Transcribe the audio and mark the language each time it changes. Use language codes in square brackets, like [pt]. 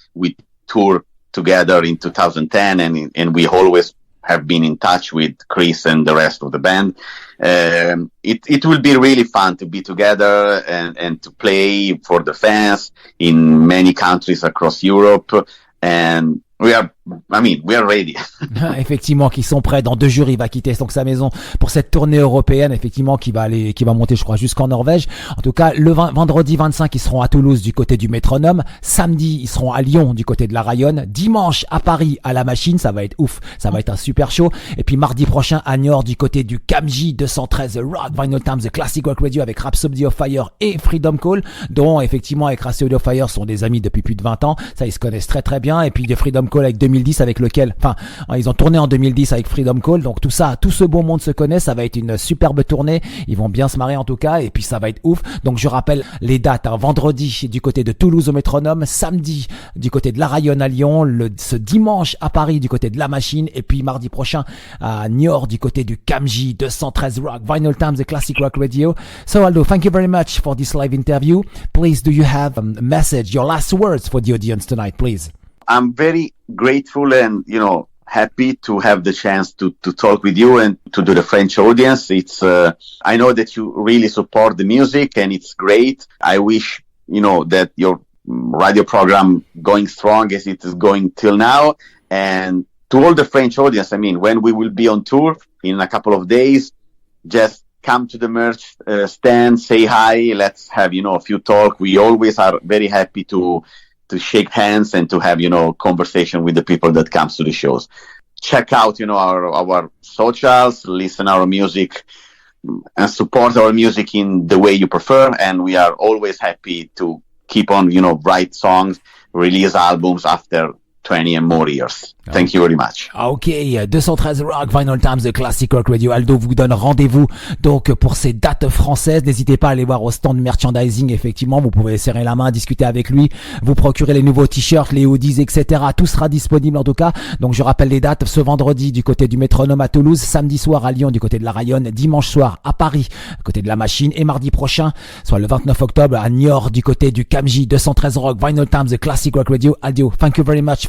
[en] We toured together in 2010, and we always have been in touch with Chris and the rest of the band. It will be really fun to be together and to play for the fans in many countries across Europe. And we are ready. [fr] Effectivement, qui sont prêts. Dans 2 jours, il va quitter donc sa maison pour cette tournée européenne, effectivement, qui va monter, je crois, jusqu'en Norvège. En tout cas, le vendredi 25, ils seront à Toulouse du côté du Métronome. Samedi, ils seront à Lyon du côté de la Rayonne. Dimanche, à Paris, à la Machine. Ça va être ouf. Ça va être un super show. Et puis, mardi prochain, à Niort du côté du Camji 213 Rock, Vinyl Times, The Classic Rock Radio avec Rhapsody of Fire et Freedom Call, dont, effectivement, avec Rhapsody of Fire sont des amis depuis plus de 20 ans. Ça, ils se connaissent très très bien. Et puis, de Freedom Call avec 2010, avec lequel, ils ont tourné en 2010 avec Freedom Call, donc tout ce beau monde se connaît. Ça va être une superbe tournée, ils vont bien se marrer en tout cas, et puis ça va être ouf. Donc je rappelle les dates, vendredi du côté de Toulouse au Métronome, samedi du côté de la Rayonne à Lyon, ce dimanche à Paris du côté de la Machine, et puis mardi prochain à Niort du côté du Camji 213 Rock, Vinyl Times, The Classic Rock Radio. [en] So Aldo, thank you very much for this live interview. Please, do you have a message, your last words for the audience tonight, please? I'm very grateful and, happy to have the chance to talk with you and to do the French audience. It's, I know that you really support the music and it's great. I wish, that your radio program going strong as it is going till now. And to all the French audience, when we will be on tour in a couple of days, just come to the merch stand, say hi, let's have, a few talk. We always are very happy to shake hands and to have, conversation with the people that comes to the shows. Check out, our socials, listen our music and support our music in the way you prefer. And we are always happy to keep on, write songs, release albums after 20 and more years. Thank you very much. Ok, 213 Rock, Vinyl Times, The Classic Rock Radio. [fr] Aldo vous donne rendez-vous donc pour ces dates françaises. N'hésitez pas à aller voir au stand merchandising. Effectivement, vous pouvez serrer la main, discuter avec lui, vous procurer les nouveaux t-shirts, les hoodies, etc. Tout sera disponible en tout cas. Donc je rappelle les dates: ce vendredi du côté du Métronome à Toulouse, samedi soir à Lyon du côté de la Rayonne, dimanche soir à Paris du côté de la Machine, et mardi prochain, soit le 29 octobre, à Niort du côté du Camji 213 Rock, Vinyl Times, The Classic Rock Radio. Aldo, [en] thank you very much